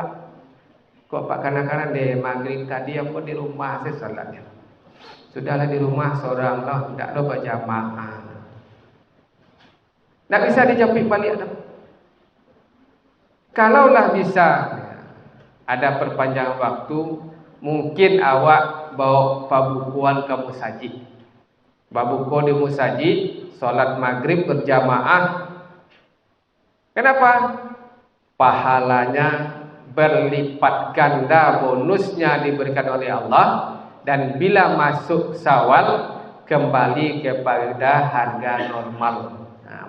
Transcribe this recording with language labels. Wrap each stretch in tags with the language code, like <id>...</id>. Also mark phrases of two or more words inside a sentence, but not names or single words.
<id>Kok Pak kadang-kadang deh maghrib tadi aku di rumah saya sholatnya. Sudahlah di rumah seorang lah, tidak ada berjamaah. Tidak bisa dijapik balik tu. Kalaulah bisa ada perpanjangan waktu, mungkin awak bawa</id> <min>pabukuan ke musajid. Babuku di musajid,</min> <id>sholat maghrib berjamaah. Kenapa? Pahalanya berlipat ganda, bonusnya diberikan oleh Allah. Dan bila masuk Syawal, kembali kepada harga normal.</id>